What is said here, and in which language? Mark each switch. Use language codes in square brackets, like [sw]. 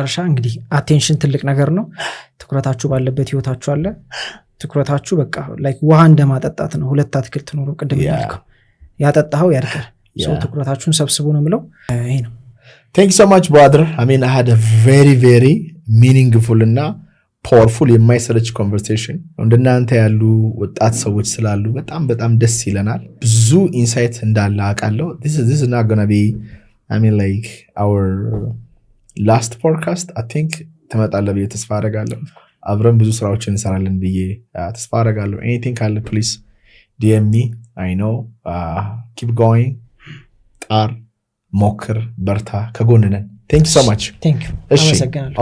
[am] እንግዲህ አቴንሽን ትልቅ ነገር ነው። ትኩረታችሁ ባለበት ህይወታችሁ አለ። ትኩረታችሁ በቃ ላይክ ውሃ እንደማጠጣት ነው። 2 አትክልት ኖሮ ቅድም ያልከው ያጠጣኸው ያድጋል። ሰው ትኩረታችሁን ሰብስቡ ነው የምለው። ይሄ ነው። [en] Thank you so much brother. I mean I had a very very meaningful እና powerful [am] የማይሰለች [en] conversation። [am] እንደናንተ ያሉ ወጣት ሰዎች ስላሉ በጣም ደስ ይለናል። ብዙ ኢንሳይት እንዳለ አውቃለሁ። [en] This is not going to be I mean like our last podcast. I think [am] ተመጣጣለ ብዬ ተስፋ አደርጋለሁ። አብረን ብዙ ስራዎችን እንሰራለን ብዬ ተስፋ አደርጋለሁ። anything ካለ [en] please DM me. I know keep going. [am] ጣር ሞክር፣ በርታ፣ ከጎን ነን። [en] thank you so much. thank you። [am] አመሰግናለሁ።